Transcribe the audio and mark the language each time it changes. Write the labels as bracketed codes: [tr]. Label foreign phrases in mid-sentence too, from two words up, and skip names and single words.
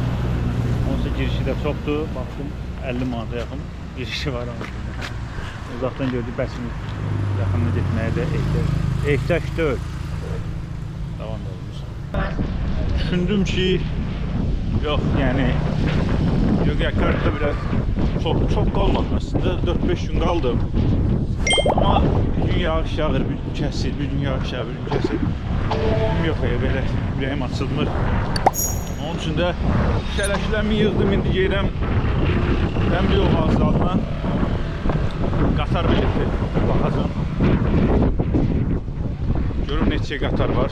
[az] Onsa girişi də çoxdur. Baxdım 50 manata yaxın girişi var. Uzaqdan gördük, bəsin yaxınına getməyə də ehtiyac deyil. Davam da olmuş. Düşündüm ki, yox, yəni [tr] Yogyakarta biraz çok kalmadı aslında. 4-5 gün kaldım. [az] Ama bir gün yağış yağır, bir gün kəsir, bir gün yağış yağır, bir gün kəsir. Yok ya, belə ürəyim açılmır. Onun üçün də şələşlərimi yığdım, indi gedirəm dəmir yol vağzalına. Qatar bileti baxacağım. Görüm neçə qatar var.